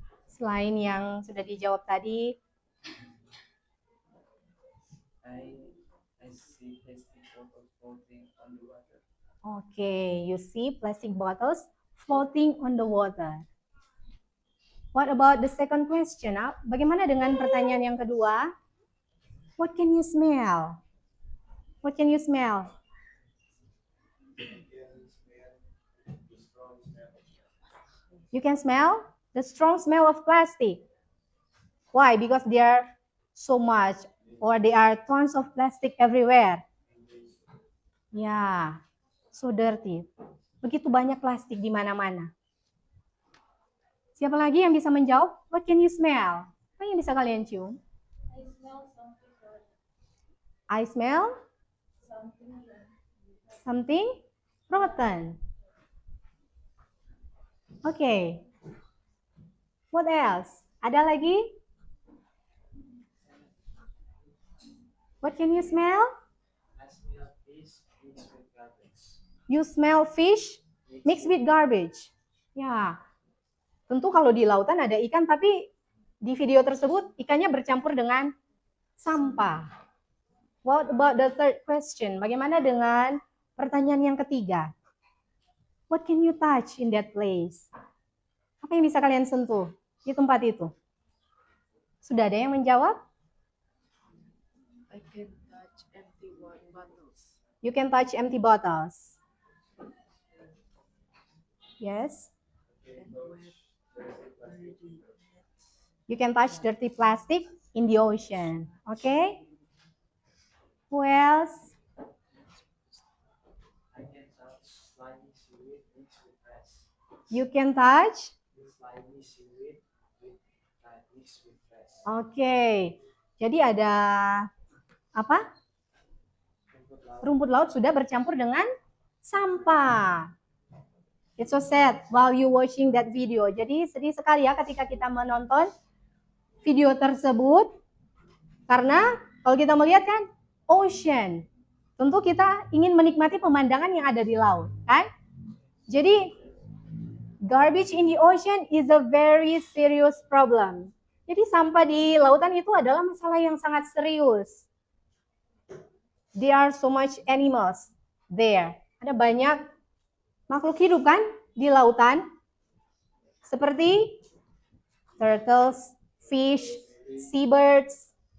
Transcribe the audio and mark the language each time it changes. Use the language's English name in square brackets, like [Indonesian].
[Indonesian] Selain yang sudah dijawab tadi, [English] I see plastic bottles floating on the water. okay, you see plastic bottles floating on the water. What about the second question? [Indonesian] Bagaimana dengan pertanyaan yang kedua? [English] What can you smell? What can you smell? You can smell the strong smell of plastic. Why? Because there are so much, or there are tons of plastic everywhere. Yeah, so dirty. [Indonesian] Begitu banyak plastik di mana-mana. Siapa lagi yang bisa menjawab? [English] What can you smell? [Indonesian] Apa yang bisa kalian cium? [English] I smell something rotten. I smell Something rotten. something rotten. Okay. What else? [Indonesian] Ada lagi? [English] What can you smell? I smell fish mixed with garbage. You smell fish mixed with garbage. [Indonesian] Ya. Tentu kalau di lautan ada ikan, tapi di video tersebut ikannya bercampur dengan sampah. [English] What about the third question? [Indonesian] Bagaimana dengan pertanyaan yang ketiga? [English] What can you touch in that place? [Indonesian] Apa yang bisa kalian sentuh di tempat itu? Sudah ada yang menjawab? [English] I can touch empty bottles. You can touch empty bottles. Yes. And wet, dirty nets. You can touch dirty plastic in the ocean. Okay? Who else? I can touch slimy seaweed mixed with fresh. You can touch? Slimy seaweed mixed with fresh. [Indonesian] Oke. Jadi ada apa? Rumput laut. Rumput laut sudah bercampur dengan sampah. [English] It's so sad while you watching that video. [Indonesian] Jadi sedih sekali ya ketika kita menonton video tersebut. Karena kalau kita melihat kan ocean. Tentu kita ingin menikmati pemandangan yang ada di laut, kan? [English] Jadi garbage in the ocean is a very serious problem. [Indonesian] Jadi sampah di lautan itu adalah masalah yang sangat serius. [English] There are so much animals there. [Indonesian] Ada banyak makhluk hidup kan di lautan. Seperti [English] turtles, fish, seabirds.